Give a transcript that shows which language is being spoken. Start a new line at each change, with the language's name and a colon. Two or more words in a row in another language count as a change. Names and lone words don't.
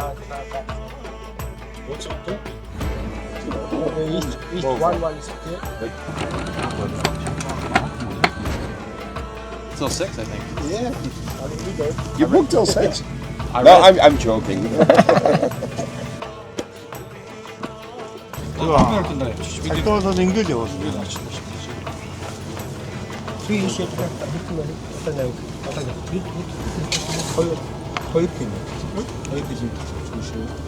English: What's it do? Each one is okay. Till 6, I think. Yeah. You booked till 6. No, I'm joking.
Mongolian: Цагтаа ингээл явуулна.
English: Three shit.
Mongolian: Хоёр тийм. Хоёр тийм шүү.